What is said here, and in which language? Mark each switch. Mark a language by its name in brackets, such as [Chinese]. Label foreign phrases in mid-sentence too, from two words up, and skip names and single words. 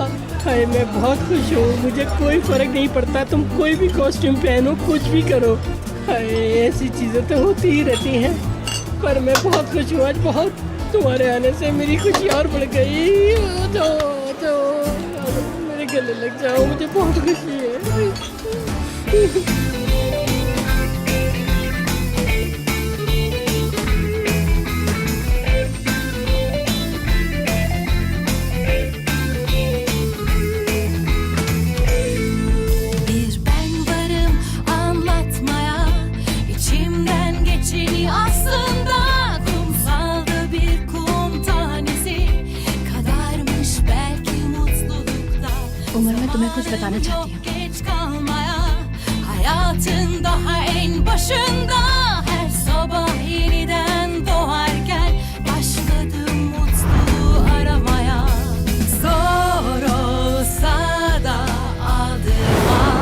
[Hindi] हाय मैं बहुत खुश हूँ, मुझे कोई फर्क नहीं पड़ता तुम कोई भी कॉस्ट्यूम पहनो, कुछ भी करो। हाय ऐसी चीज़ें तो होती ही रहती हैं, पर मैं बहुत खुश हूँ आज बहुत। तुम्हारे आने से मेरी खुशी और बढ़ गई। तो मेरे गले लग जाओ, मुझे बहुत खुशी है। [Turkish] Bir ben varım anlatmaya, içimden geçeni aslında kumsalda bir kum tanesi kadarmış belki mutlulukta. [Hindi] उमर मैं तुम्हें कुछ बताना चाहती हूँ। [Turkish] Geç kalmaya, hayatın daha en başında her sabah yeniden doğarken başladım mutluluğu aramaya. Zor olsa da aldırma.